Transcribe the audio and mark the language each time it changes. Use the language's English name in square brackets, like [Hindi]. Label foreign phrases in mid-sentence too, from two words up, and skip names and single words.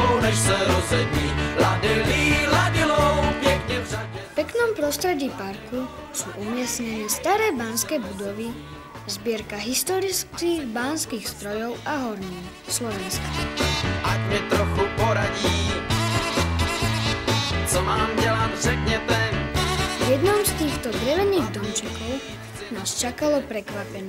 [Czech] než se rozední. Ladilí, ladilou, pěkně v řadě. [Slovak] V peknom prostredí parku sú umiestnené staré banské budovy, zbierka historických banských strojov a hornín Slovenska. [Czech] Ať mi trochu poradí, co mám dělat, řekněte. [Slovak] V jednom z týchto drevených domčekov nás čakalo prekvapenie.